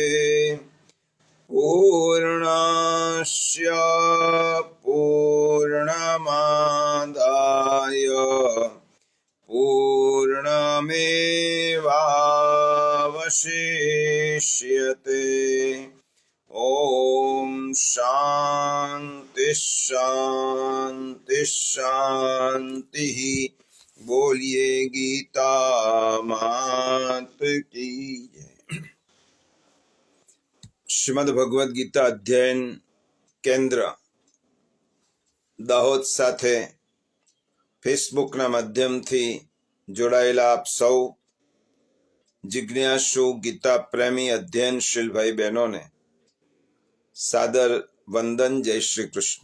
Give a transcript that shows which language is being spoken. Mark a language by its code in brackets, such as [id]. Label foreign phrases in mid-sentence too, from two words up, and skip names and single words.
[sa] पूर्णस्य पूर्णमादाय पूर्णमेवावशिष्यते ॐ शान्ति शान्ति शान्तिः [hi] बोलिए गीता मात की जय। [gu] શ્રીમદ ભગવદ્ ગીતા અધ્યયન કેન્દ્ર દાહોદ સાથે ફેસબુકના માધ્યમથી જોડાયેલા આપ સૌ જિજ્ઞાસુ ગીતા પ્રેમી અધ્યયનશીલ ભાઈ બહેનોને સાદર વંદન, જય શ્રી કૃષ્ણ।